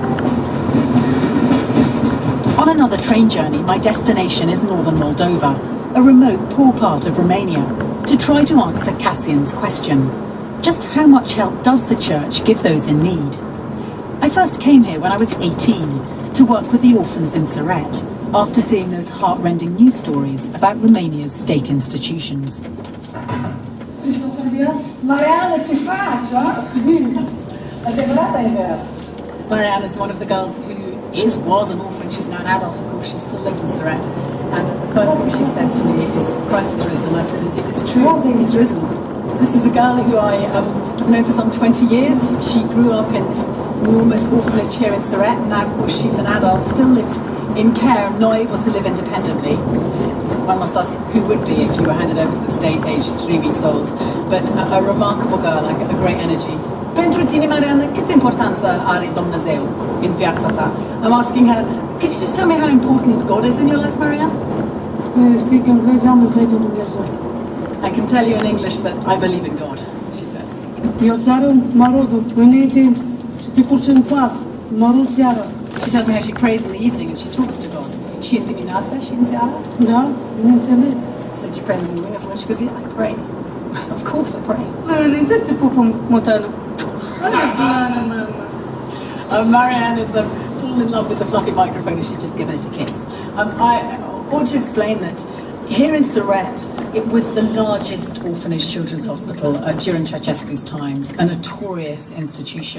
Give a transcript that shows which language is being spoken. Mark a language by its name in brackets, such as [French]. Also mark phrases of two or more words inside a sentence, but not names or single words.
[English] On On another train journey, my destination is northern Moldova, a remote, poor part of Romania, to try to answer Cassian's question. Just how much help does the church give those in need? I first came here when I was 18 to work with the orphans in Siret, after seeing those heart-rending news stories about Romania's state institutions. [Romanian] Mariana, ce faci, [English] Marianne is one of the girls who was an orphan. She's now an adult, of course. She still lives in Siret. And the first thing she said to me is, Christ is risen. I said, indeed, it's true. He's risen. This is a girl who I have known for some 20 years. She grew up in this enormous orphanage here in Siret. And now, of course, she's an adult, still lives in care, not able to live independently. One must ask who would be if you were handed over to the state aged 3 weeks old. But a remarkable girl, like a great energy. [Romanian] Pentru tine, Mariana, cât importanță are Dumnezeu în viața ta? [English] I'm asking her, could you just tell me how important God is in your life, Mariana? I can tell you in English that I believe in God, she says. She tells me how she prays in the evening and she talks to God. [Romanian] Și în dimineața și în seara? Da, bineînțeles. [English] So do you pray in the morning as well? She goes, yeah, I pray. Of course I pray. Marianne has fallen in love with the fluffy microphone and she's just given it a kiss. I ought to explain that here in Siret, it was the largest orphanage children's hospital during Ceausescu's times, a notorious institution.